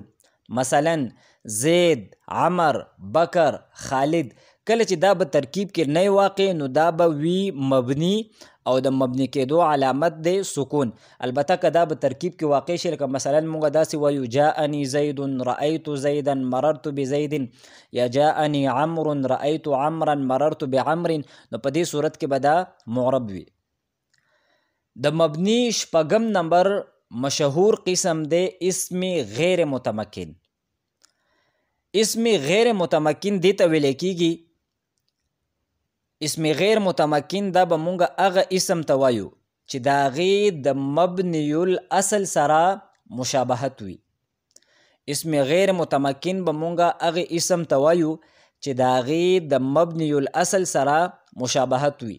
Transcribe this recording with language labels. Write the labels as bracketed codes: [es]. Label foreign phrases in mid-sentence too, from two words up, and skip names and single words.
[ps] مثلا زید، عمر، بکر، خالد کله چې دا به ترکیب کې نه واقع نو دا به وي مبني او د مبني کېدو علامت دی سکون. البته که دا به ترکیب کې واقع شي لکه مثلا مونږ داسې وایو [ar] جاءني زید رأیت زیدا مررت بزید یا جاءني عمرو رأیت عمرا مررت بعمر [ps] نو په دې صورت کې به دا معرب وي. د مبني 6 نمبر مشهور قسم دی [ar] اسم غیر متمکن. اسم غیر متمکن [ps] دی ته ویل کیږي [ar] اسم غیر متمکن [ps] دا به مونږه هغه اسم ته وایو چې د هغې د [ar] مبني الاصل [ps] سره مشابهت وي. [ar] اسم غیر متمکن [ps] به مونږه هغې اسم ته وایو چې د هغې د [ar] مبني الاصل [ps] سره مشابهت وي.